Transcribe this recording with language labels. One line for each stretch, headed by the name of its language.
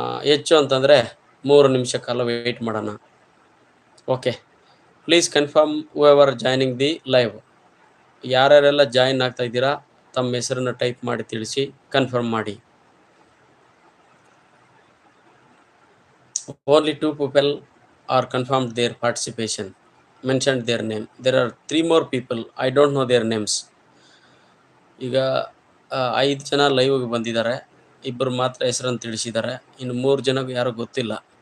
Kannada: ಹೆಚ್ಚು ಅಂತಂದರೆ 3 ನಿಮಿಷ ಕಾಲ ವೆಯ್ಟ್ ಮಾಡೋಣ.
English: Okay, please confirm whoever joining the live.
Kannada: ಯಾರ್ಯಾರೆಲ್ಲ join ಆಗ್ತಾ ಇದ್ದೀರಾ ತಮ್ಮ ಹೆಸರನ್ನು ಟೈಪ್ ಮಾಡಿ ತಿಳಿಸಿ, ಕನ್ಫರ್ಮ್ ಮಾಡಿ.
English: Only 2 people are confirmed their participation, mentioned their name. There are 3 more people, I don't know their names.
Kannada: ಈಗ 5 ಜನ ಲೈವ್ಗೆ ಬಂದಿದ್ದಾರೆ, 2 ಮಾತ್ರ ಹೆಸರನ್ನು ತಿಳಿಸಿದ್ದಾರೆ, ಇನ್ನು 3 ಜನಕ್ಕೆ ಯಾರು ಗೊತ್ತಿಲ್ಲ.